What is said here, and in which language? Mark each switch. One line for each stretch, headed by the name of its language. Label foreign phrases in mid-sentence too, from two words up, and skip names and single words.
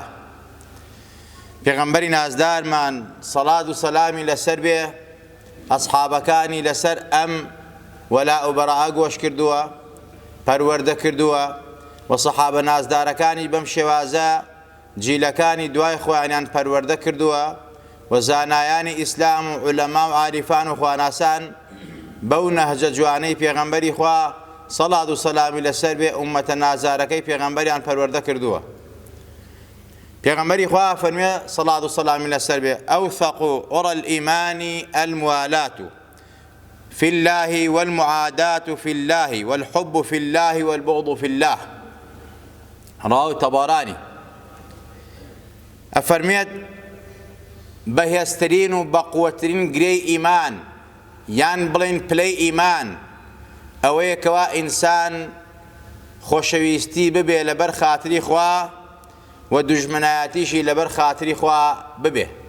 Central Kurdish: پێغەمبەری نازدارمان سەڵات و سەلامی لەسەر بێ ئەسحابەکانی لەسەر ئەم وەلا و بەڕا گۆش کردووە، پەروەردە کردووە و سەحابە نازدارەکانی بەم شێوازە جیلەکانی دوای خۆیانیان پەروەردە کردووە و زانایانی ئیسلام و عولەما و عاریفان و خواناسان بەو نەهجە جوانەی پێغەمبەری خوا سەڵات و سەلامی لەسەر بێ ئومەتە نازارەکەی پێغەمبەریان پەروەردە کردووە. پێغەمبەری خوا فەرموویە سەڵات و سەلامی لەسەر بێ
Arabic: ئەوثەق عوڕە الئیمانی الموالات في الله والمعادات في الله والحب في الله والبغض في الله. رواه الطبراني.
Central Kurdish: ئەفەرمێت بەهێزترین و بەقووەترین گرێی ئیمان یان بڵێن پلەی ئیمان ئەوەیە کەوا ئینسان خۆشەویستی ببێ لەبەر خاتری خوا و دوژمنایەتیشی لەبەر خاتری خوا ببێ.